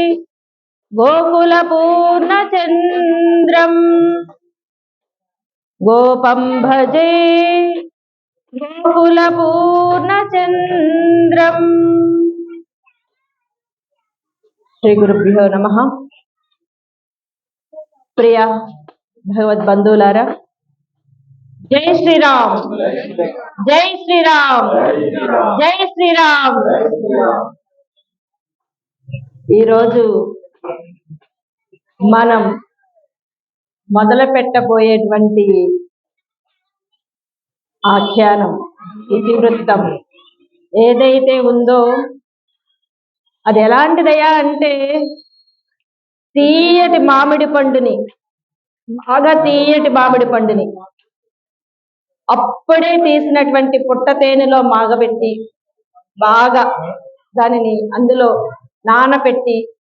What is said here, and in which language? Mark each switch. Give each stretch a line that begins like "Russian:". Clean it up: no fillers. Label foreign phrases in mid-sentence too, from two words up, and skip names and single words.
Sanskrit: गोकुलपूर्णचन्द्रम् गोपं भजे गोकुलपूर्णचन्द्रम्। श्री गुरुभ्यो नमः। प्रिय भगवद्बंधुलारा, जय श्रीराम, जय श्रीराम, जय श्रीराम।
Telugu: ఈరోజు మనం మొదలు పెట్టబోయేటువంటి ఆఖ్యానం, ఇతివృత్తం ఏదైతే ఉందో అది ఎలాంటిదయ్యా అంటే తీయటి మామిడి పండుని, బాగా తీయటి మామిడి పండుని అప్పుడే తీసినటువంటి పుట్ట తేనెలో మాగబెట్టి బాగా దానిని అందులో నానబెట్టి